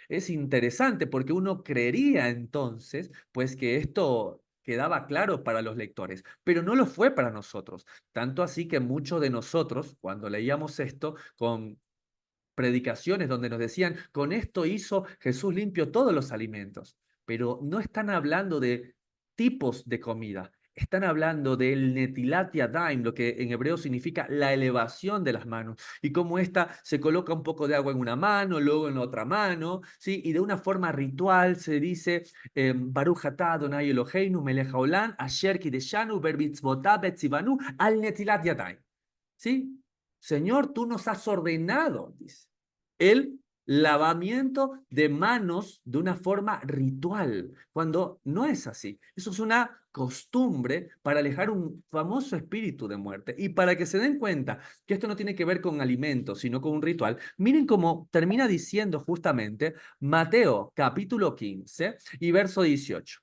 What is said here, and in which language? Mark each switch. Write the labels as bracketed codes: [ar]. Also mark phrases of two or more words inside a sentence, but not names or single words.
[es] Es interesante porque uno creería entonces, pues que quedaba claro para los lectores, pero no lo fue para nosotros. Tanto así que muchos de nosotros, cuando leíamos esto, con predicaciones donde nos decían, con esto hizo Jesús limpio todos los alimentos, pero no están hablando de tipos de comida, están hablando del [he] נטילת ידיים, [es] lo que en hebreo significa la elevación de las manos, y cómo esta se coloca un poco de agua en una mano, luego en la otra mano, ¿sí? Y de una forma ritual se dice, [he] ברוך אתה אדוני אלוהינו מלך העולם, אשר קידשנו במצוותיו וציוונו על נטילת ידיים. [es] ¿Sí? Señor, tú nos has ordenado, dice, el lavamiento de manos de una forma ritual, cuando no es así. Eso es una costumbre para alejar un famoso espíritu de muerte. Y para que se den cuenta que esto no tiene que ver con alimentos, sino con un ritual, miren cómo termina diciendo justamente Mateo capítulo 15 y verso 18.